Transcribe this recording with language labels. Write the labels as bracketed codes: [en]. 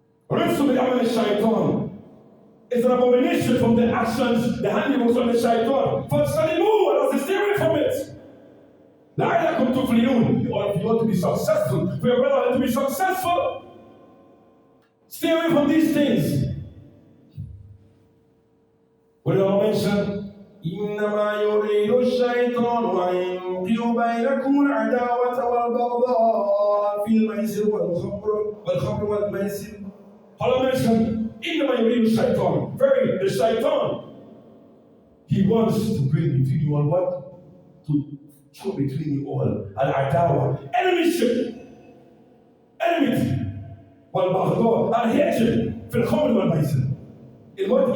[ar] رجس من عمل الشيطان [en] is an abomination from the actions, the handiworks of the shaitan. [ar] فاجتنبوه, [en] and stay away from it. [ar] لعلكم تفلحون, [en] or if you want to be successful, for your brother to be successful, stay away from these things. What did I mention? [ar] إنما يريد الشيطان أن يوقع بينكم العداوة والبغضاء في الميسر والخمر والميسر. [en] Allah mentioned, [ar] إنما يريد الشيطان. [en] Very, the shaitan, he wants to bring between you all what? To throw between you all al-adawa, enemyship, enmity, wal-baghdha, and hatred, [ar] في الخمر والميسر. [en] In what?